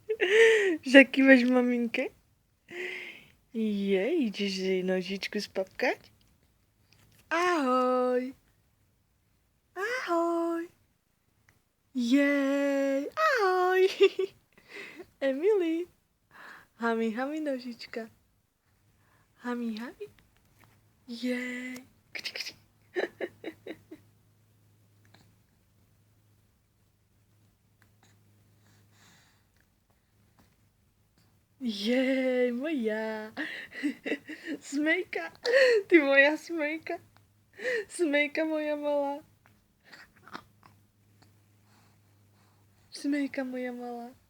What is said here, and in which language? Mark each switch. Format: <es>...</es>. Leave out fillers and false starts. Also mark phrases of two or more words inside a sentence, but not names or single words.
<sk>Zakývaš maminke? Ideš si nožičku spapkať? Ahoj. Ahoj. Ahoj. Emily. Hami, hami nožička. Hami, hami. Kči, kči. Moja. Smejka. Ty moja smejka. Smejka moja malá. Smejka moja malá.</sk>